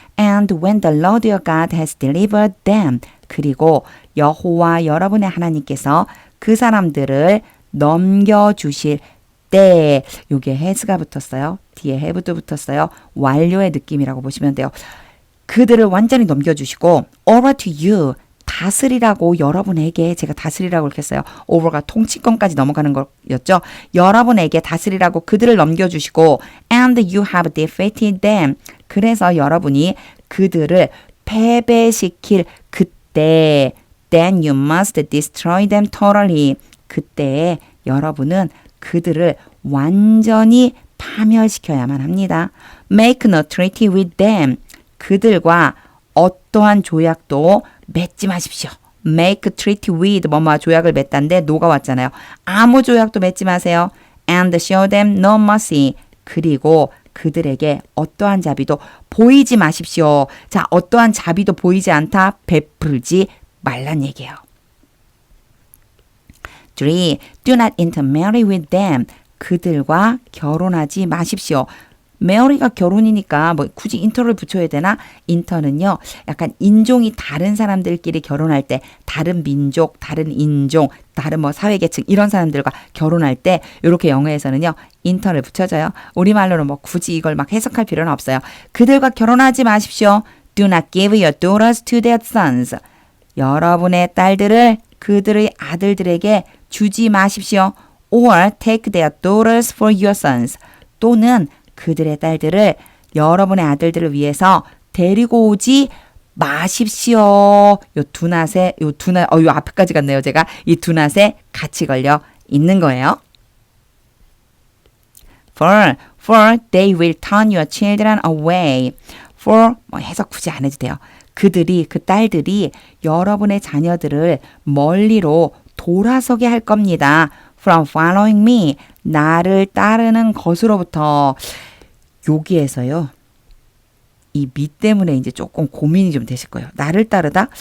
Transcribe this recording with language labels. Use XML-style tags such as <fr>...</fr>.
<en>And when the Lord your God has delivered them</en> <ko>그리고 여호와 여러분의 하나님께서 그 사람들을 넘겨주실 때 요게 has가 붙었어요. 뒤에 have도 붙었어요. 완료의 느낌이라고 보시면 돼요. 그들을 완전히 넘겨주시고</ko> <en>over to you</en> <ko>다스리라고 여러분에게 제가 다스리라고 이렇게 했어요. over가 통치권까지 넘어가는 거였죠. 여러분에게 다스리라고 그들을 넘겨주시고</ko> <en>and you have defeated them</en> <ko>그래서 여러분이 그들을 패배시킬 그때</ko> <en>then you must destroy them totally.</en> <ko>그때 여러분은 그들을 완전히 파멸시켜야만 합니다.</ko> <en>Make no treaty with them.</en> <ko>그들과 어떠한 조약도 맺지 마십시오.</ko> <en>Make treaty with</en> <ko>뭐뭐와 조약을 맺다인데 no가 왔잖아요. 아무 조약도 맺지 마세요.</ko> <en>And show them no mercy.</en> <ko>그리고 그들에게 어떠한 자비도 보이지 마십시오. 자, 어떠한 자비도 보이지 않다. 베풀지 말란 얘기예요. 3.</ko> <en>Do not intermarry with them.</en> <ko>그들과 결혼하지 마십시오. marry가 결혼이니까 뭐 굳이 inter를 붙여야 되나? inter는요. 약간 인종이 다른 사람들끼리 결혼할 때 다른 민족, 다른 인종, 다른 뭐 사회계층 이런 사람들과 결혼할 때 이렇게 영어에서는요. inter를 붙여줘요. 우리말로는 뭐 굳이 이걸 막 해석할 필요는 없어요. 그들과 결혼하지 마십시오.</ko> <en>Do not give your daughters to their sons.</en> <ko>여러분의 딸들을 그들의 아들들에게 주지 마십시오.</ko> <en>Or take their daughters for your sons.</en> <ko>또는 그들의 딸들을 여러분의 아들들을 위해서 데리고 오지 마십시오. 요 앞에까지 갔네요. 제가 이 두 낫에 같이 걸려 있는 거예요.</ko> <en>For they will turn your children away.</en> <ko>For 뭐 해석 굳이 안 해도 돼요. 그 딸들이 여러분의 자녀들을 멀리로 돌아서게 할 겁니다.</ko> <en>From following me.</en> <ko>나를 따르는 것으로부터. 여기에서요. 이 미 때문에 이제 조금 고민이 좀 되실 거예요. 나를 따르다?</ko>